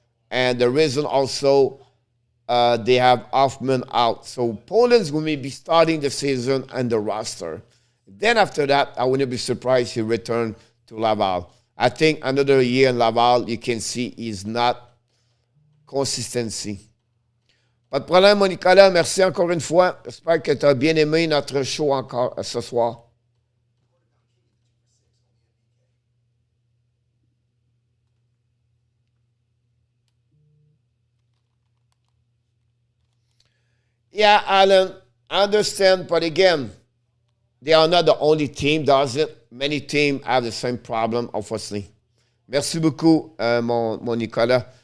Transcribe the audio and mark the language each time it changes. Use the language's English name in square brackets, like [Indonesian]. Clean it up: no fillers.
[English] And the reason also they have Hoffman out. So Poland's going to be starting the season and the roster. Then after that, I wouldn't be surprised he return to Laval. I think another year in Laval, you can see he's not consistency. [French] Pas de problème, mon Nicolas. Merci encore une fois. J'espère que tu as bien aimé notre show encore ce soir. [English] Yeah, Alan, I understand, but again, they are not the only team does it. Many teams have the same problem, unfortunately. [French] Merci beaucoup, mon Nicolas.